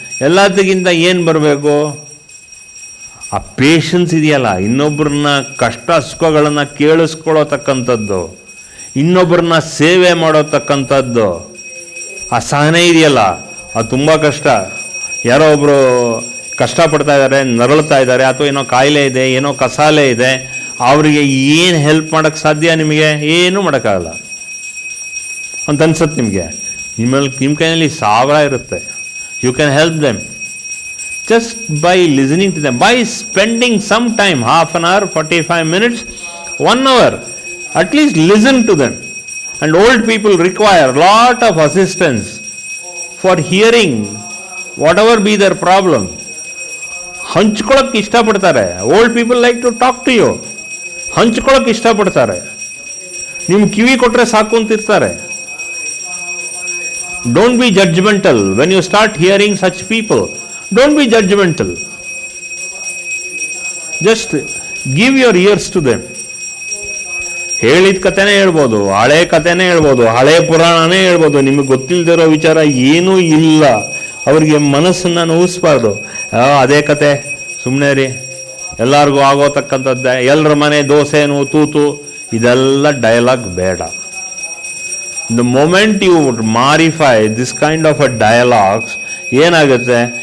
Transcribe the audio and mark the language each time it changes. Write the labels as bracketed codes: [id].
[kn] ಎಲ್ಲದಕ್ಕಿಂತ ಏನು ಬರಬೇಕು? ಆ ಪೇಷನ್ಸ್ ಇದೆಯಲ್ಲ, ಇನ್ನೊಬ್ಬರನ್ನ ಕಷ್ಟ ಸುಖಗಳನ್ನು ಕೇಳಿಸ್ಕೊಳ್ಳೋತಕ್ಕಂಥದ್ದು, ಇನ್ನೊಬ್ಬರನ್ನ ಸೇವೆ ಮಾಡೋತಕ್ಕಂಥದ್ದು, ಆ ಸಹನೆ ಇದೆಯಲ್ಲ, ಅದು ತುಂಬ ಕಷ್ಟ. ಯಾರೋ ಒಬ್ಬರು ಕಷ್ಟಪಡ್ತಾ ಇದ್ದಾರೆ, ನರಳ್ತಾ ಇದ್ದಾರೆ, ಅಥವಾ ಏನೋ ಕಾಯಿಲೆ ಇದೆ, ಏನೋ ಕಸಾಲೆ ಇದೆ, ಅವರಿಗೆ ಏನು ಹೆಲ್ಪ್ ಮಾಡೋಕ್ಕೆ ಸಾಧ್ಯ? ನಿಮಗೆ ಏನೂ ಮಾಡೋಕ್ಕಾಗಲ್ಲ ಅಂತ ಅನ್ಸುತ್ತೆ ನಿಮಗೆ. ನಿಮ್ಮ ಕೈಯಲ್ಲಿ 1000 ಇರುತ್ತೆ. [en] You can help them just by listening to them, by spending some time, half an hour, 45 minutes, 1 hour, at least listen to them. And old people require a lot of assistance for hearing whatever be their problem. [kn] ಹಂಚ್ಕೊಳ್ಳೋಕೆ ಇಷ್ಟಪಡ್ತಾರೆ. [en] Old people like to talk to you. ಹಂಚ್ಕೊಳ್ಳೋಕೆ ಇಷ್ಟಪಡ್ತಾರೆ. [kn] ನಿಮ್ಮ ಕಿವಿ ಕೊಟ್ಟರೆ ಸಾಕು ಅಂತಿರ್ತಾರೆ. [en] Don't be judgmental when you start hearing such people. Don't be judgmental. Just give your ears to them. [kn] ಹೇಳಿದ ಕಥೆನೇ ಹೇಳ್ಬೋದು, ಹಳೆ ಕಥೆನೇ ಹೇಳ್ಬೋದು, ಹಳೆ ಪುರಾಣನೇ ಹೇಳ್ಬೋದು. ನಿಮಗೆ ಗೊತ್ತಿಲ್ಲದಿರೋ ವಿಚಾರ ಏನೂ ಇಲ್ಲ. ಅವ್ರಿಗೆ ಮನಸ್ಸನ್ನು ನೋವಿಸ್ಬಾರ್ದು. ಅದೇ ಕತೆ, ಸುಮ್ಮನೆ ರೀ, ಎಲ್ಲರಿಗೂ ಆಗೋತಕ್ಕಂಥದ್ದೇ, ಎಲ್ಲರ ಮನೆ ದೋಸೆನು ತೂತು, ಇದೆಲ್ಲ ಡೈಲಾಗ್ ಬೇಡ. [en] The moment you modify this kind of a dialogues, [kn] ಏನಾಗುತ್ತೆ?